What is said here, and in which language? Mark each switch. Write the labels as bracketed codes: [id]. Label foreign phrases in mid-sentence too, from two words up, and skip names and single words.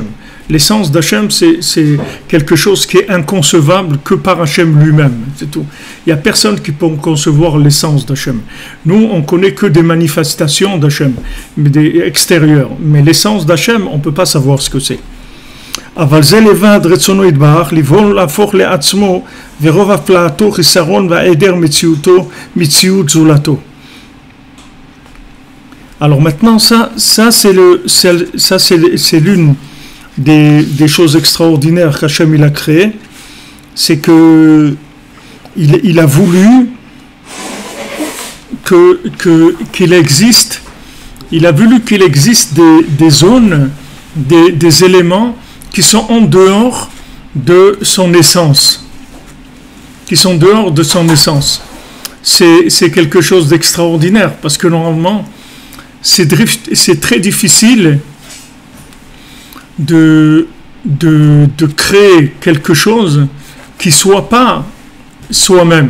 [fr] L'essence d'Hachem, c'est quelque chose qui est inconcevable que par Hachem lui-même, c'est tout. Il n'y a personne qui peut concevoir l'essence d'Hachem. Nous, on ne connaît que des manifestations d'Hachem, des extérieures. Mais l'essence d'Hachem, on ne peut pas savoir ce que c'est. [he] אבל זה לבד רצונו יתברך, לבוא להפוך לעצמו ורוב הפלאתו חיסרון והעדר מציאות זולתו. [fr] Alors maintenant, ça c'est l'une des choses extraordinaires qu'Hachem il a créé, c'est que il a voulu qu'il existe, il a voulu qu'il existe des zones, des éléments qui sont en dehors de son essence, c'est quelque chose d'extraordinaire, parce que normalement c'est très difficile de créer quelque chose qui soit pas soi-même.